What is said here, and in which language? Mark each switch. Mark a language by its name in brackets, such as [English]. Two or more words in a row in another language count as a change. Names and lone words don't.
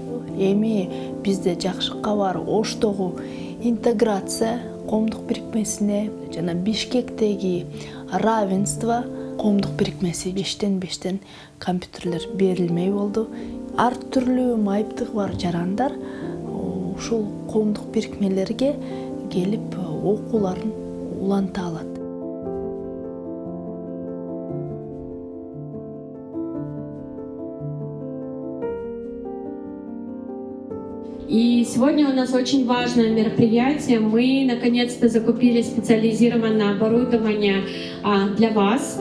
[Kyrgyz] Эми бизде жакшыкка бар Оштогу интеграция коомдук бирикмесине жана Бишкектеги равенство коомдук бирикмеси 5-5 компьютерлер берилмей болду. Ар түрлүү майыптыгы бар жарандар ушул коомдук бирикмелерге келип окууларын уланта алат. [Russian] И сегодня у нас очень важное мероприятие. Мы наконец-то закупили специализированное оборудование для вас.